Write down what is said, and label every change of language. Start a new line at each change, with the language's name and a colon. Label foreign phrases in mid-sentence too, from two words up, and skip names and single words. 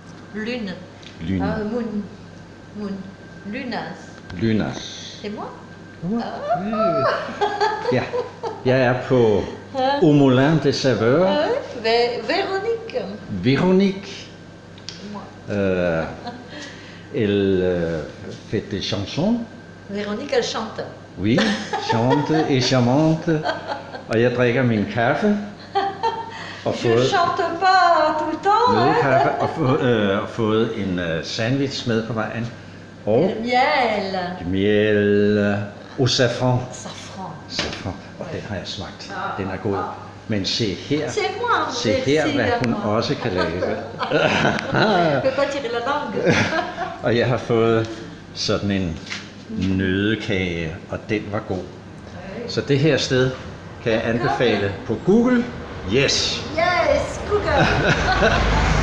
French: Lune. Lune.
English: Moon. Lunas. Lunas.
French: C'est moi?
Danish: Ja, jeg er på Au Moulin des Saveurs.
French: Véronique. Véronique. Moi. Elle fait des chansons. Véronique, elle chante. Oui, chante et charmante.
Danish: Og jeg drikker min kaffe. Og
French: Je chante pas tout le temps.
Danish: nødekaffe og fået en sandwich med på vejen. Og
French: Miel. miel au safran. Safran. Safran.
Danish: Og den har jeg smagt. Den er god. Men se her,
French: C'est moi.
Danish: se her, hvad hun også kan lave.
French: Je peux pas tirer la langue.
Danish: Og jeg har fået sådan en nøddekage, og den var god. Så det her sted kan jeg anbefale på Google.
English: Yes! Yes, Google.